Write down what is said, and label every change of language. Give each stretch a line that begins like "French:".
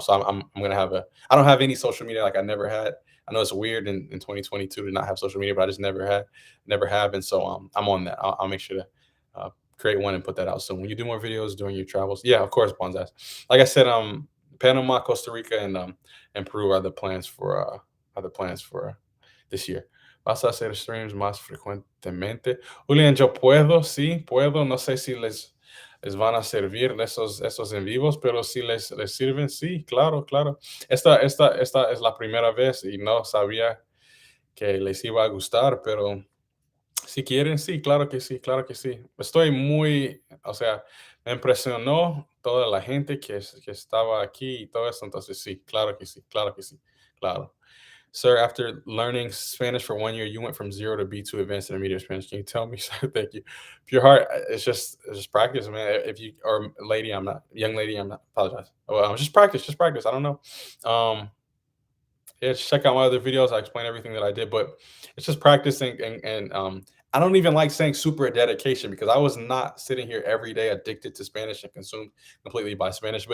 English: So I'm gonna have I don't have any social media like I never had. I know it's weird in 2022 to not have social media, but I just never have, and so I'm on that. I'll make sure to create one and put that out soon. When you do more videos during your travels, yeah, of course, Bonzas. Like I said, Panama, Costa Rica, and Peru are the plans for this year.
Spanish: ¿Vas a hacer streams más frecuentemente? Julian, yo puedo, sí, puedo. No sé si les van a servir esos en vivos, pero si les sirven, sí, claro, claro. Esta es la primera vez y no sabía que les iba a gustar, pero si quieren, sí, claro que sí, claro que sí. Estoy muy, o sea, me impresionó toda la gente que estaba aquí y todo eso, entonces sí, claro que sí, claro que sí, claro.
English: Sir, after learning Spanish for 1 year, you went from zero to B2 advanced intermediate Spanish. Can you tell me, sir? Thank you. Pure heart, it's just practice, man. If you or lady, I'm not young lady, I'm not apologize. Well, just practice, just practice. I don't know. Yeah, just check out my other videos. I explain everything that I did, but it's just practicing and I don't even like saying super dedication because I was not sitting here every day addicted to Spanish and consumed completely by Spanish.